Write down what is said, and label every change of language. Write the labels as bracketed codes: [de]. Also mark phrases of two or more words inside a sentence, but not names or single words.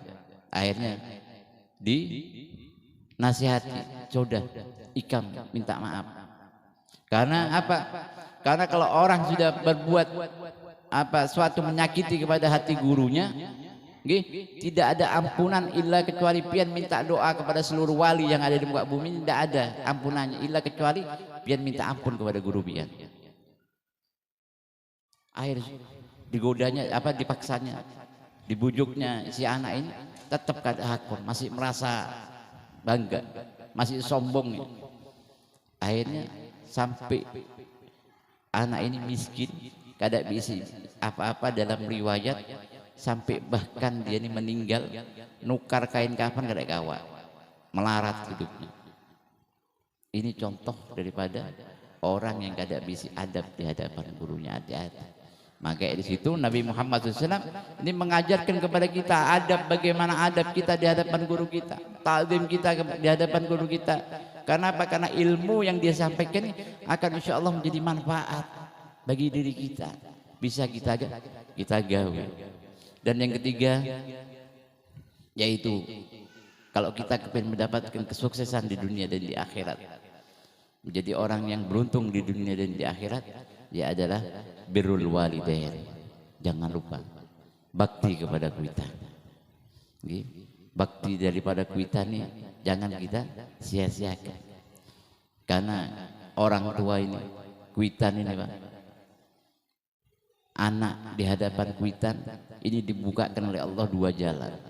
[id] Akhirnya dinasihati, sudah ikam minta maaf. Karena apa? Karena kalau orang sudah berbuat suatu menyakiti kepada hati gurunya, tidak ada ampunan illa kecuali pian minta doa kepada seluruh wali yang ada di muka bumi. Tidak ada ampunannya illa kecuali pian minta ampun kepada guru pian. Akhir digodanya, dipaksanya, dibujuknya si anak ini, tetap [bjn] kada hakon, [id] masih merasa bangga, masih sombong. Akhirnya sampai anak ini miskin, kada bisa apa-apa dalam riwayat, sampai bahkan dia ini meninggal [bjn] nukar kain kafan kada kawa, [id] melarat hidupnya. Ini contoh daripada orang yang kada bisa adab di hadapan gurunya. Hati-hati. Maka di situ Nabi Muhammad SAW ini mengajarkan kepada kita adab, bagaimana adab kita di hadapan guru kita, ta'zim kita di hadapan guru kita. Karena apa? Karena ilmu yang dia sampaikan ini akan [ar] insya Allah [id] menjadi manfaat bagi diri kita, bisa kita gawe. Dan yang ketiga, yaitu kalau kita ingin mendapatkan kesuksesan di dunia dan di akhirat, menjadi orang yang beruntung di dunia dan di akhirat, ya adalah [ar] birrul walidain. [id] Jangan lupa bakti kepada kuitan. Bakti daripada kuitan ini jangan kita sia-siakan. Karena orang tua ini, kuitan ini Pak, anak di hadapan kuitan ini dibukakan oleh Allah dua jalan.